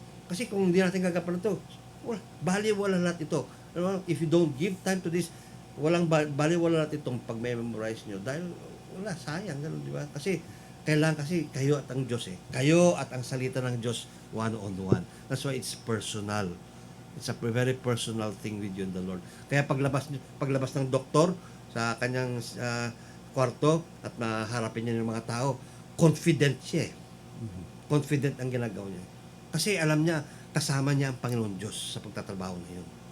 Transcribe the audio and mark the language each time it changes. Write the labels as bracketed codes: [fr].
[tl] Kasi kung hindi natin gagapan ito, baliwala lahat ito. [en] If you don't give time to this, [tl] baliwala lahat itong pag-memorize nyo. Dahil wala, sayang, ganun, di ba? Kasi kailangan kasi kayo at ang Diyos eh. Kayo at ang salita ng Diyos [en] one-on-one. That's why it's personal. It's a very personal thing with you and the Lord. [tl] Kaya paglabas ng doktor sa kanyang kwarto at maharapin niya ng mga tao, confident siya eh. Confident ang ginagawa niya. Kasi alam niya, kasama niya ang Panginoon Diyos sa pagtatrabaho na yun.